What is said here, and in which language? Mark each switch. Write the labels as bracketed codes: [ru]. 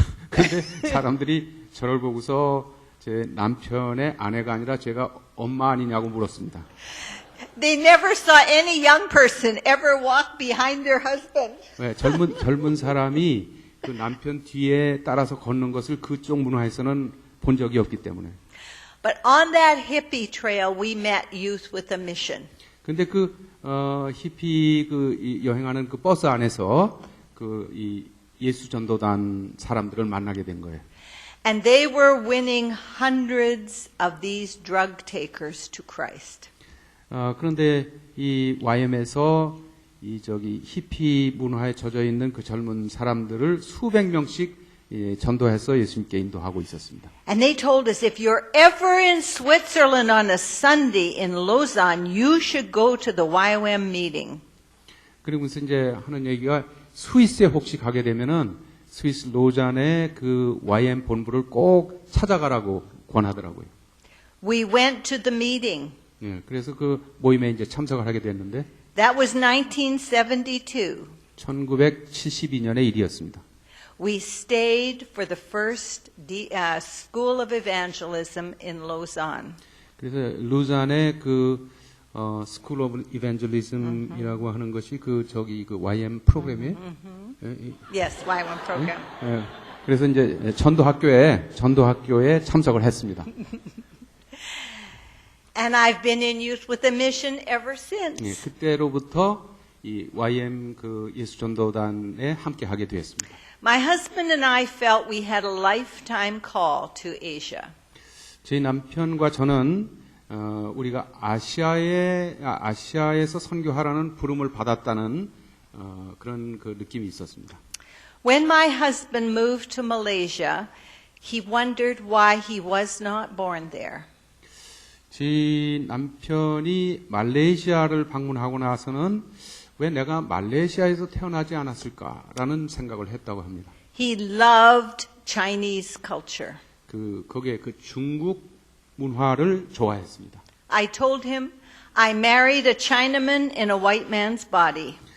[ko] 근데 사람들이 저를 보고서 제 남편의 아내가 아니라 제가 엄마 아니냐고 물었습니다. [en] They never saw any young person ever walk behind their husband. [ko] 네, 젊은 사람이 그 남편 뒤에 따라서 걷는 것을 그쪽 문화에서는 본 적이 없기 때문에. [en] But on that hippie trail, we met Youth with a Mission. [ko] 근데 히피 여행하는 그 버스 안에서 이 예수 전도단 사람들을 만나게 된 거예요. [en] And they were winning hundreds of these drug takers to Christ. [ko] 그런데 이 YM에서 히피 문화에 젖어 있는 그 젊은 사람들을 수백 명씩 전도해서 예수님께 인도하고 있었습니다. [en] And they told us if you're ever in Switzerland on a Sunday in Lausanne, you should go to the YWAM meeting. [ko] 그러면서 이제 하는 얘기가 스위스에 혹시 가게 되면은 스위스 로잔의 그 YM 본부를 꼭 찾아가라고 권하더라고요. [en] We went to the meeting. [ko] 예, 그래서 그 모임에 이제 참석을 하게 됐는데 [en] That was 1972. [ko] 1972년의 일이었습니다. [en] We stayed for the first School of Evangelism in Lausanne. [ko] 그래서 루잔의 스쿨 오브 이벤젤리즘이라고 하는 것이 그 YM 프로그램이에요. [en] Yes, YWAM program. [ko] 예, 그래서 이제 전도학교에 참석을 했습니다. [en] And I've been in Youth with a Mission ever since. [ko] 예, 그때로부터 이 YM 예수 전도단에 함께 하게 되었습니다. [en] My husband and I felt we had a lifetime call to Asia. [ko] 저희 남편과 저는 우리가 아시아에서 선교하라는 부름을 받았다는 그런 느낌이 있었습니다. [en] When my husband moved to Malaysia, he wondered why he was not born there. [ko] 제 남편이 말레이시아를 방문하고 나서는 왜 내가 말레이시아에서 태어나지 않았을까라는 생각을 했다고 합니다. [en] He loved Chinese culture. [ko] 거기에 중국 문화를 좋아했습니다. [en] I told him I married a Chinaman in a white man's body.